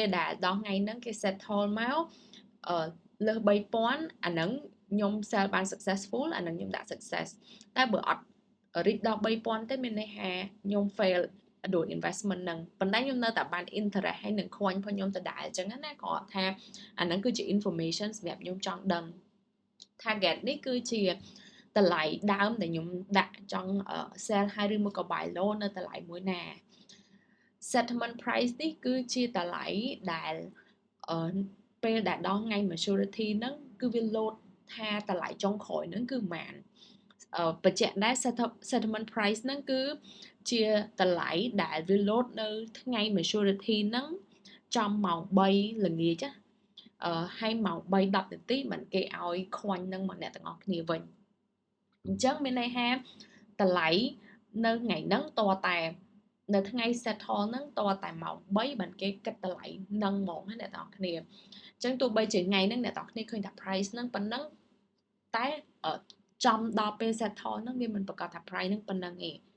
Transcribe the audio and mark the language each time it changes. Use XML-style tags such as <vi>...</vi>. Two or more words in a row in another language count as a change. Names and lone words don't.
<km>ដែលដល់ថ្ងៃហ្នឹងគេ settle មកលើស3000អាហ្នឹងខ្ញុំ sell បាន successful អាហ្នឹងខ្ញុំដាក់ success តែបើអត់ reach ដល់3000ទេមានន័យថាខ្ញុំ fail ដោយ investment ហ្នឹងប៉ុន្តែខ្ញុំនៅតែបាន interest ហើយនឹង coin របស់ខ្ញុំដដែលអញ្ចឹងណាគាត់ ថាអាហ្នឹងគឺជា information សម្រាប់ខ្ញុំចង់ដឹង target នេះគឺជាតម្លៃដើមដែលខ្ញុំដាក់ចង់</km> <en>sell high</en> <km>ឬមួយក៏</km> <en>buy low</en> <km>នៅតម្លៃមួយណា</km> <en>settlement price</en> <km>នេះគឺជា តម្លៃដែលពេលដែលដល់ថ្ងៃ maturity ហ្នឹងគឺវា load ថាតម្លៃចុងក្រោយហ្នឹងគឺប៉ុន្មានបញ្ជាក់ដែរ</km> <en>settlement price</en> <km>ហ្នឹងគឺជាតម្លៃដែលវា load នៅថ្ងៃ maturity ហ្នឹងចំម៉ោង3ល្ងាចហើយម៉ោង3:10នាទីមិនគេឲ្យខ្វាញ់នឹងមកអ្នកទាំងអស់គ្នាវិញអញ្ចឹងមានន័យថាតម្លៃនៅថ្ងៃហ្នឹងតតែនៅថ្ងៃ settle ហ្នឹងតតែម៉ោង3បានគេគិតតម្លៃនឹងហ្មងណាអ្នកទាំងអស់គ្នាអញ្ចឹងទោះបីជាថ្ងៃហ្នឹងអ្នកទាំងអស់គ្នាឃើញថា price ហ្នឹងប៉ុណ្ណឹងតែចំដល់ពេល settle ហ្នឹងវាមិនប្រកាសថា price ហ្នឹងប៉ុណ្ណឹងទេ</km>